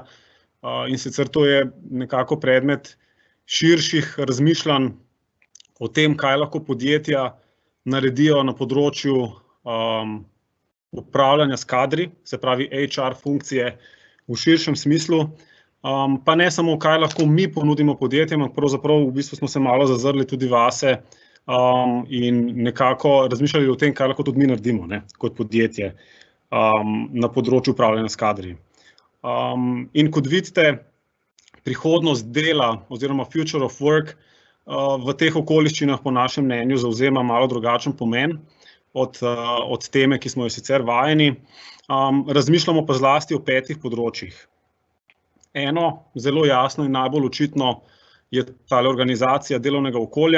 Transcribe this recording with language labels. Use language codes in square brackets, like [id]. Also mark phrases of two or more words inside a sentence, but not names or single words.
[sl] In sicer to je nekako predmet širših razmišljanj o tem, kaj lahko podjetja naredijo na področju upravljanja s kadri, se pravi HR funkcije v širšem smislu, pa ne samo, kaj lahko mi ponudimo podjetjem, ampak pravzaprav v bistvu smo se malo zazrli tudi vase in nekako razmišljali o tem, kaj lahko tudi mi naredimo, kot podjetje na področju upravljanja s kadri. In kot vidite, prihodnost dela oziroma [en] future of work [sl] v teh okoliščinah po našem mnenju zavzema malo drugačen pomen od teme, ki smo jo sicer vajeni. Razmišljamo pa zlasti o 5 področjih. Eno, zelo jasno in najbolj očitno, je tale organizacija delovnega okolja.